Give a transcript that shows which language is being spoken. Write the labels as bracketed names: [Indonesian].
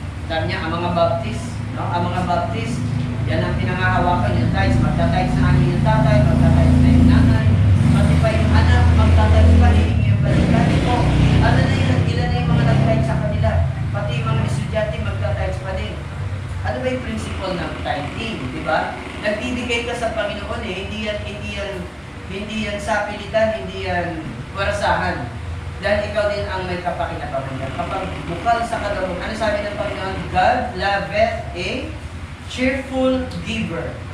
[Filipino] Sabi niya, ang mga Baptist, no? Ang mga Baptist, yan ang pinangahawakan yung tithes. Magta-tithes na amin yung tatay, magta-tithes na yung nanay, pati pa yung anak, magta-tithes pa rin yung balikan ko. Ano na yun? Ilan na yung mga nag-tithes sa kanila? Pati yung mga estudyante magta-tithes pa din. Ano ba yung principle ng tithing? Di ba? Nagbibigay ka sa Panginoon eh. Hindi yan sapilitan, hindi yan warasahan. Dahil ikaw din ang may kapakinabangan yan. Kapag bukal sa kalooban, ano sabi ng Panginoon? [English] God loveth a cheerful giver.